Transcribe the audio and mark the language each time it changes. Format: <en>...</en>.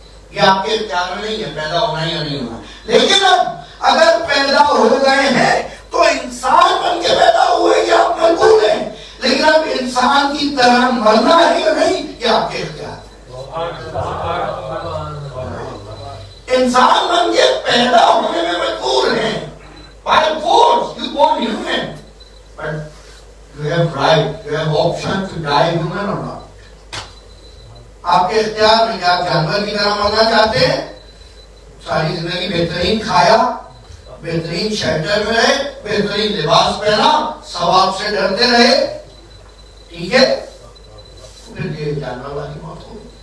<ur>یہ آپ کے اختیار میں نہیں ہے پیدا ہونا یا نہیں ہونا. لیکن اب اگر پیدا ہو گئے ہیں تو انسان بن کے پیدا ہوئے یہ آپ مجبور ہیں. لیکن اب انسان کی طرح مرنا ہے یا نہیں یہ آپ کے اختیار ہے. انسان بن کے پیدا ہونے میں مجبور ہیں.</ur> <en>By force, you born human, but you have right, you have option to die human or not.</en> <ur>آپ کے اختیار میں کہ آپ جانور کی طرح مرنا چاہتے ہیں، ساری زندگی بہترین کھایا، بہترین شیلٹر میں رہے، بہترین لباس پہنا، ثواب سے ڈرتے رہے، ٹھیک ہے، پھر یہ جانور والی موت ہو.</ur>